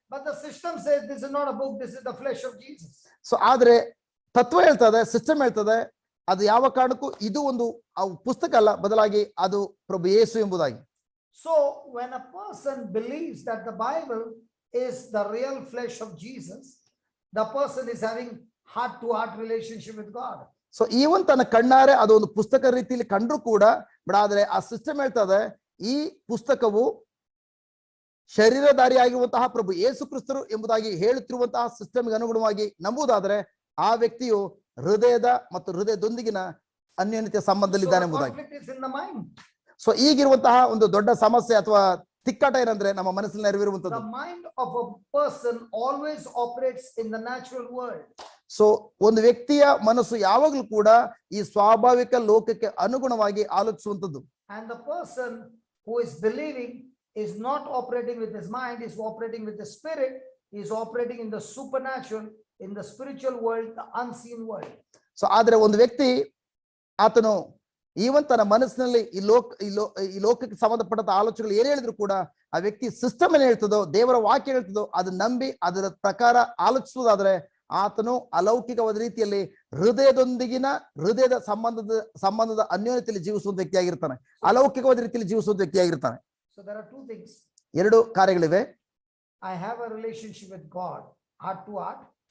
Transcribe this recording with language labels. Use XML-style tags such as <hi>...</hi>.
<en>But the system says this is not a book, this is the flesh of Jesus.</en> <kn>So ಆದ್ರೆ ತತ್ವ ಹೇಳ್ತದೆ, system ಹೇಳ್ತದೆ ಅದು ಯಾವ ಕಾರಣಕ್ಕೂ ಇದು ಒಂದು ಪುಸ್ತಕ ಅಲ್ಲ, ಬದಲಾಗಿ ಅದು ಪ್ರಭು ಯೇಸು ಎಂಬುದಾಗಿ.</kn> <en>So when a person believes that the Bible is the real flesh of Jesus, the person is having heart to heart relationship with God.</en> <kn>So even ತನ್ನ ಕಣ್ಣಾರೆ ಅದು ಒಂದು ಪುಸ್ತಕ ರೀತಿಯಲ್ಲಿ ಕಂಡ್ರು ಕೂಡ ಬಟ್ ಆದ್ರೆ ಆ ಸಿಸ್ಟಮ್ ಹೇಳ್ತದೆ ಈ ಪುಸ್ತಕವು ಶರೀರಧಾರಿಯಾಗಿರುವಂತಹ ಪ್ರಭು ಯೇಸು ಕ್ರಿಸ್ತರು ಎಂಬುದಾಗಿ ಹೇಳುತ್ತಿರುವಂತಹ ಸಿಸ್ಟಮ್ಗೆ ಅನುಗುಣವಾಗಿ ನಂಬುವುದಾದ್ರೆ ಆ ವ್ಯಕ್ತಿಯು ಹೃದಯದ ಮತ್ತು ಹೃದಯದೊಂದಿಗಿನ ಅನ್ಯೋನ್ಯತೆಯ ಸಂಬಂಧದಲ್ಲಿದ್ದಾನೆ ಎಂಬುದಾಗಿ.</kn> <en>Conflict is in the mind.</en> <kn>So ಈಗಿರುವಂತಹ ಒಂದು ದೊಡ್ಡ ಸಮಸ್ಯೆ ಅಥವಾ ತಿಕ್ಕಾಟ ಏನಂದ್ರೆ ನಮ್ಮ ಮನಸ್ಸಿನಲ್ಲಿ ನೆರವೇರುವಂತದ್ದು.</kn> <en>The mind of a person always operates in the natural world.</en> <kn>So ಒಂದು ವ್ಯಕ್ತಿಯ ಮನಸ್ಸು ಯಾವಾಗಲೂ ಕೂಡ ಈ ಸ್ವಾಭಾವಿಕ ಲೋಕಕ್ಕೆ ಅನುಗುಣವಾಗಿ ಆಲೋಚಿಸುವಂತದ್ದು.</kn> <en>And the person who is believing is not operating with his mind, is operating with the spirit, is operating in the supernatural, in the spiritual world, the unseen world.</en> <kn>So ಆದ್ರೆ ಒಂದು ವ್ಯಕ್ತಿ ಆತನು ಈವನ್ ತನ್ನ ಮನಸ್ಸಿನಲ್ಲಿ ಈ ಲೋಕಕ್ಕೆ ಸಂಬಂಧಪಟ್ಟ ಆಲೋಚನೆಗಳು ಏನ್ ಹೇಳಿದ್ರು ಕೂಡ ಆ ವ್ಯಕ್ತಿ ಸಿಸ್ಟಮ್ ಏನ್ ಹೇಳ್ತದೋ ದೇವರ ವಾಕ್ಯ ಹೇಳ್ತದೋ ಅದನ್ನ ನಂಬಿ ಅದರ ಪ್ರಕಾರ ಆಲೋಚಿಸುವುದಾದ್ರೆ ಆತನು ಅಲೌಕಿಕವಾದ ರೀತಿಯಲ್ಲಿ ಹೃದಯದ ಸಂಬಂಧದ ಅನ್ಯೋನ್ಯತೆಯಲ್ಲಿ ಜೀವಿಸುವ ವ್ಯಕ್ತಿಯಾಗಿರ್ತಾನೆ, ಅಲೌಕಿಕವಾದ ರೀತಿಯಲ್ಲಿ ಜೀವಿಸುವ ವ್ಯಕ್ತಿಯಾಗಿರ್ತಾನೆ.</kn> <en>So there are two things.</en> <kn>ಎರಡು ಕಾರ್ಯಗಳಿವೆ.</kn> <en>I have a relationship with God, heart to heart.</en>